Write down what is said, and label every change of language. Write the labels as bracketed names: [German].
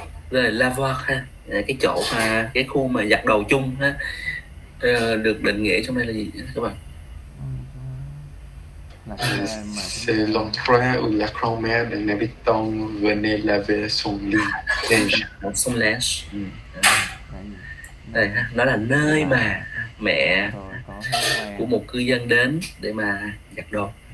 [Vietnamese] Rồi lavoir ha, cái chỗ mà cái khu mà giặt đồ chung ha, được định nghĩa trong đây là gì các bạn? [French] C'est l'endroit où la grand-mère d'un habitant venait laver son linge. Son linge. [Vietnamese] Đây ha, nó là nơi mà mẹ của một cư dân đến để mà giặt đồ.